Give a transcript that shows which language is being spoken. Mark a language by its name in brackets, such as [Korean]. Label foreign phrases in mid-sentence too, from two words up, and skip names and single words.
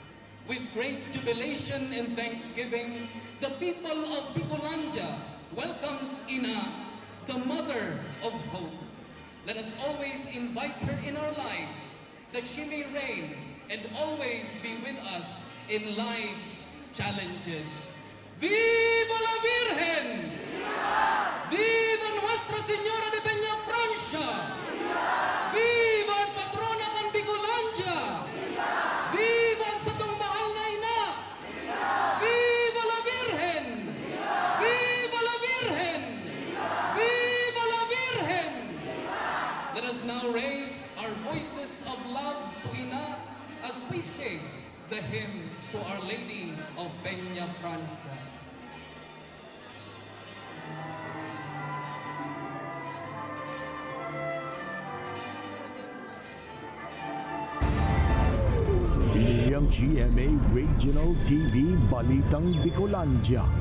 [English] With great jubilation and thanksgiving, the people of Bicolandia welcomes Ina, the Mother of Hope. Let us always invite her in our lives, that she may reign and always be with us in life's challenges. [Spanish] Viva la Virgen! Viva Nuestra Señora de Peña Francia! [Filipino] Viva ang patrona ng Bicolandia! [Bikol] Viva ang satong mahal na ina! [Spanish] Viva la Virgen! Viva la Virgen! Viva la Virgen! [English] Let us now raise our voices of love to Ina as we sing the hymn to Our Lady of Peña Francia. [Bikol] Ini ang GMA Regional TV Balitang Bicolandia.